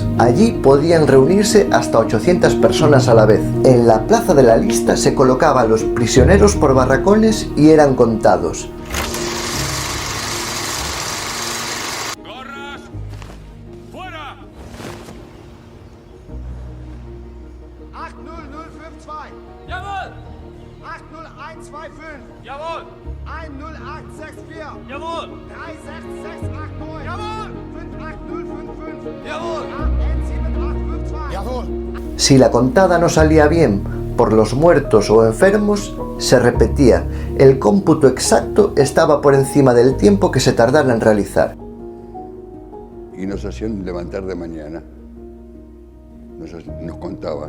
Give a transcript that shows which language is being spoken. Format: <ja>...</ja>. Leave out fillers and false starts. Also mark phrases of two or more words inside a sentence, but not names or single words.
<es>Allí podían reunirse hasta 800 personas a la vez. En la plaza de la lista se colocaban a los prisioneros por barracones y eran contados. ¡Gorras! ¡Fuera! 80052. ¡Jawohl! 80125. ¡Jawohl! 10864. ¡Jawohl! 36689. ¡Jawohl! 58055. ¡Jawohl! AN7852. Jawohl. Si la contada no salía bien por los muertos o enfermos, se repetía. El cómputo exacto estaba por encima del tiempo que se tardara en realizar. Y nos hacían levantar de mañana. Nos contaban.</es>